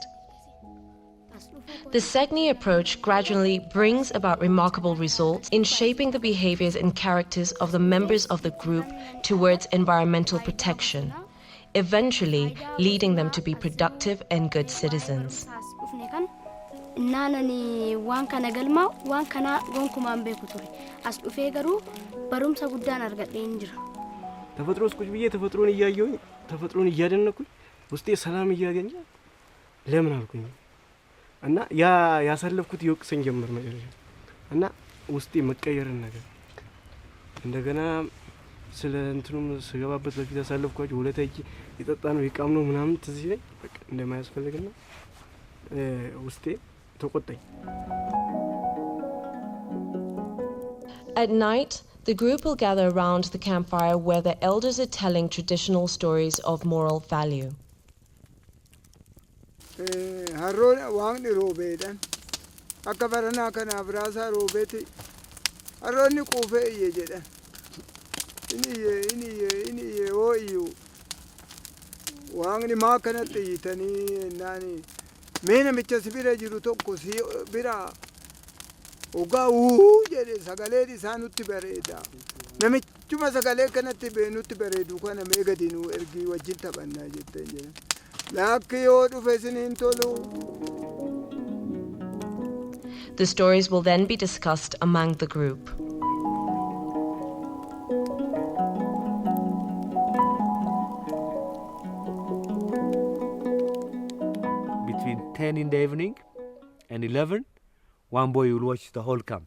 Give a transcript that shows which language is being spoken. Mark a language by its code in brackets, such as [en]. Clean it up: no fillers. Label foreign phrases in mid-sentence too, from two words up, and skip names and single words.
[en] The SSNC approach gradually brings about remarkable results in shaping the behaviors and characters of the members of the group towards environmental protection, eventually leading them to be productive and good citizens. [om] Naanani waan kana galmaa waan kana gonkumaan beeku ture as dhufee garuu barumsa guddaan argadhee jira [am] ተፈጥሮስ ቁጭ ብዬ ተፈጥሮን እያየሁኝ ተፈጥሮን እያደነኩኝ ውስጤ ሰላም እያገኘ ለምን አልኩኝ እና ያሳለፍኩት ይወቅሰኝ ጀመር መጨረሻ እና ውስጤ መቀየርን ነገር እንደገና ስለ እንትኑም ስገባበት በፊት ያሳለፍኳቸው ሁለተኛ ይጠጣ ነው ይቃም ነው ምናምን ትዝ ይለኝ በቃ እንደማያስፈልግና ውስጤ ተቆጣኝ [en] At night, The group will gather around the campfire where the elders are telling traditional stories of moral value. [om] Harroon waaqni roobeedhaan akka baranaa kanaaf raasaa roobeeti harroonni quufee iyye jedhan inni iyye hoo iyyuu waaqni maa kanatti iyyitanii ennaani mee namicha si bira jiru tokko si bira ogaa jedhe sagaleen isaa nutti bareeda namichuma sagalee kanatti nutti bareedu kana mee gadi nu ergii wajjin taphannaa jetteen jedhan laakki yoo dhufe isiniin tolu. [en] The stories will then be discussed among the group. Between 10 in the evening and 11, one boy will watch the whole camp.